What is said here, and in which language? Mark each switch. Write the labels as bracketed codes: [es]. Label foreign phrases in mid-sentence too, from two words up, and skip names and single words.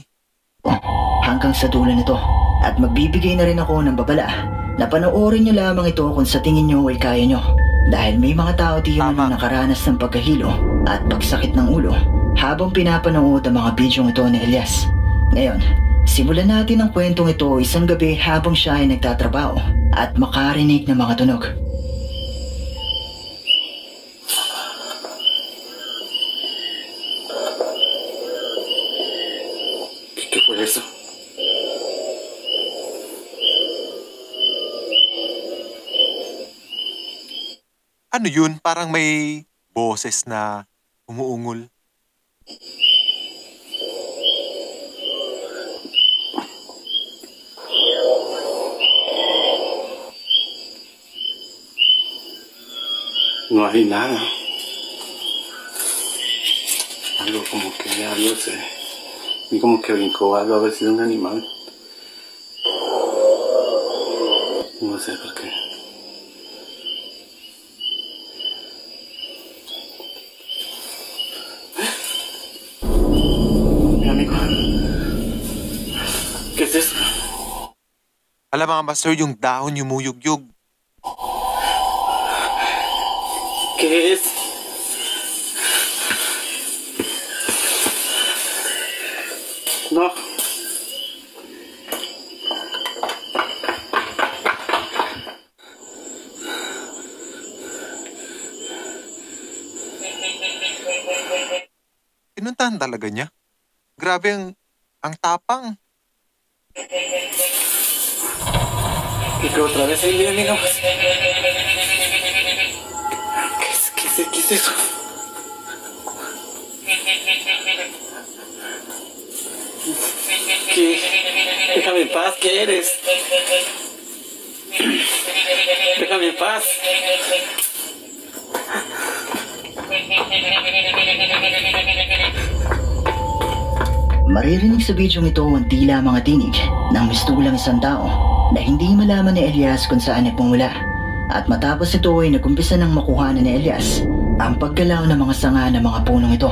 [tl] Hanggang sa dulo nito at magbibigay na rin ako ng babala na panoorin nyo lamang ito kung sa tingin nyo ay kaya nyo dahil may mga tao di man nakaranas ng pagkahilo at pagsakit ng ulo habang pinapanood ang mga bidyong ito ni Elias. Ngayon, simulan natin ang kwentong ito isang gabi habang siya ay nagtatrabaho at makarinig ng mga tunog. [es] ¿Qué fue eso? [tl] Ano yun? Parang may boses na umuungol. [es] No hay nada. Algo como que algo se... Vi como que brincó algo, haber sido un animal. No sé por qué. Mi amigo. ¿Qué es eso? [tl] Alam mga master, yung dahon yumuyugyug. [es] ¿Qué es? No. [tl] Pinuntahan talaga niya. Grabe ang tapang. [es] Y que otra vez ahí viene mi amigo. ¿Qué es eso? ¿Qué? Déjame en paz, ¿qué eres? Déjame en paz. [tl] Maririnig sa bidyong ito ang tila mga tinig ng mistulang isang tao na hindi malaman ni Elias kung saan nagmumula. At matapos ito ay nagumpisa ng makuhanan ni Elias ang paggalaw ng mga sanga ng mga punong ito.